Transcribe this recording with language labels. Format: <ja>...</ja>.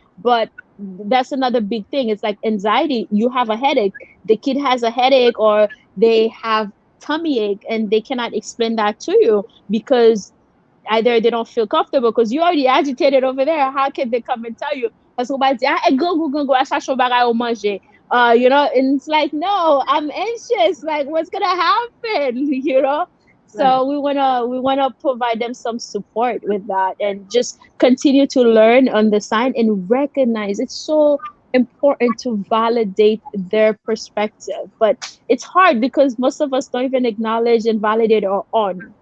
<en>But that's another big thing. It's like anxiety, you have a headache, the kid has a headache, or they have tummy ache, and they cannot explain that to you, because either they don't feel comfortable, because you already agitated over there. How can they come and tell you?</en> <fr>Parce qu'on va dire, ah, go, achète un bagay au manger.</fr> <en>And it's like, no, I'm anxious. Like, what's gonna happen? Right. So we wanna provide them some support with that, and just continue to learn on the sign and recognize. It's so important to validate their perspective, but it's hard because most of us don't even acknowledge and validate our own.</en>